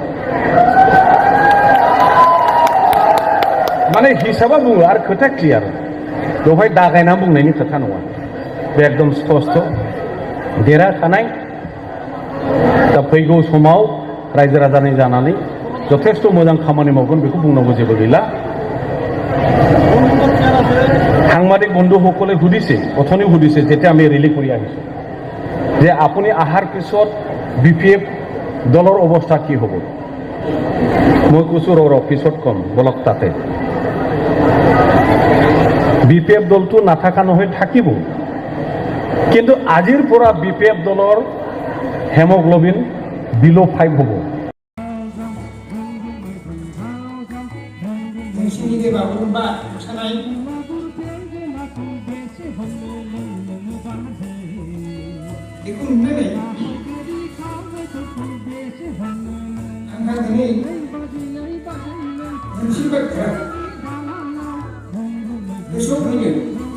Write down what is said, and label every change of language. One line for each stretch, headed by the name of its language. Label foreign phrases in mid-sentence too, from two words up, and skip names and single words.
Bodo: माने हिसाबा बुङो आरो खोथा क्लियार बेवहाय दागायना बुंनायनि खोथा नङा बे एकदम स्पष्ट देरहाखानाय दा फैगौ समाव रायजो राजानि जानानै যথেষ্ট मोजां खामानि मावगोन बेखौ बुंनांगौ जेबो गैला
Assamese: সাংবাদিক বন্ধুসকলে সুধিছে অথনি সুধিছে যেতিয়া আমি ৰেলী কৰি আহিছো যে আপুনি আহাৰ পিছত বিপিএফ দলৰ অৱস্থা কি হ'ব মই কৈছো ৰ পিছত কম বলক তাতে বিপিএফ দলটো নাথাকা নহয় থাকিব কিন্তু আজিৰ পৰা বিপিএফ দলৰ
English: hemoglobin below
Assamese: 5 হ'ব
Bodo: नोंसिनि बागुरुम्बा मोसानाय बेखौ नुनानै आंहा दिनै मोनसे बाथ्रा गोसोआव फैयो